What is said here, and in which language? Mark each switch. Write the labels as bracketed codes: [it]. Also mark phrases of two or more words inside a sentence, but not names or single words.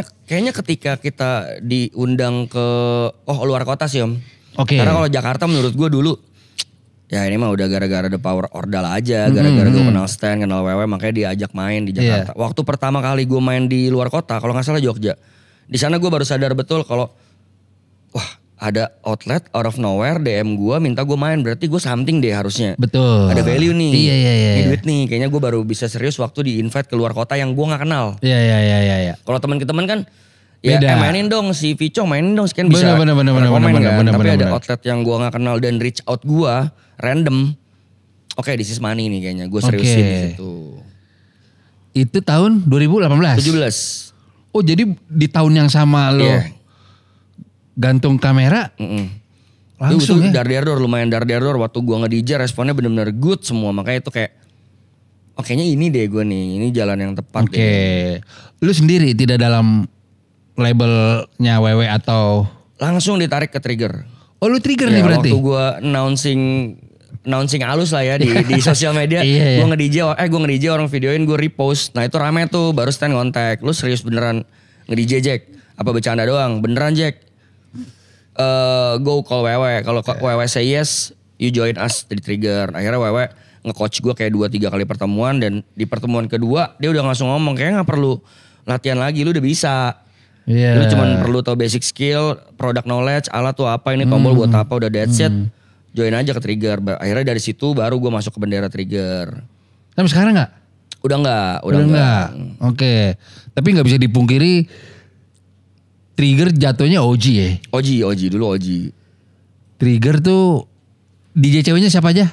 [id] kayaknya ketika kita diundang ke luar kota sih om. Oke. Karena kalau Jakarta menurut gue dulu. Ya ini mah udah gara-gara The Power Ordal aja. Gara-gara gue kenal Stan, kenal Wewe makanya diajak main di Jakarta. Waktu pertama kali gue main di luar kota, kalau gak salah Jogja. Di sana gue baru sadar betul kalau wah ada outlet [en] out of nowhere [id] DM gue minta gue main. Berarti gue something deh harusnya. Betul. Ada value nih. Iya. Ini duit nih. Kayaknya gue baru bisa serius waktu di invite ke luar kota yang gue gak kenal. Iya. Kalau teman ke teman kan beda. Ya mainin dong si Vicong mainin dong sekian bisa bener, tapi ada outlet yang gue gak kenal dan reach out gue random. Oke, [en] this is money [id] nih kayaknya. Gue seriusin di situ. Itu tahun 2018? 17. Oh jadi di tahun yang sama lo gantung kamera langsung itu ya. lumayan dar waktu gue nge-DJ responnya benar-benar good semua, makanya itu kayak kayaknya ini deh gue nih, ini jalan yang tepat. Oke. Lu sendiri tidak dalam labelnya WW atau langsung ditarik ke Trigger. Oh lu Trigger Ya, nih berarti? waktu gue announcing halus lah ya di sosial media. Iya. Gue nge-DJ orang videoin, gue repost. Nah itu rame tuh, baru stand kontak. Lu serius beneran nge-DJ Jack? Apa bercanda doang? Beneran Jack? [en] Go call WW. Kalau WW say yes, you join us di Trigger. [id] Akhirnya WW nge-coach gue kayak 2-3 kali pertemuan. Dan di pertemuan kedua dia udah langsung ngomong, kayaknya gak perlu latihan lagi, lu udah bisa. Iya. Lu cuma perlu tahu [en] basic skill, product knowledge, [id] alat tuh apa, ini tombol buat apa, udah [en] that's it. [id] Join aja ke Trigger. Akhirnya dari situ baru gue masuk ke bendera Trigger. Tapi sekarang nggak? Udah enggak. Oke. Tapi nggak bisa dipungkiri Trigger jatuhnya OG ya. OG dulu OG. Trigger tuh DJ ceweknya siapa aja?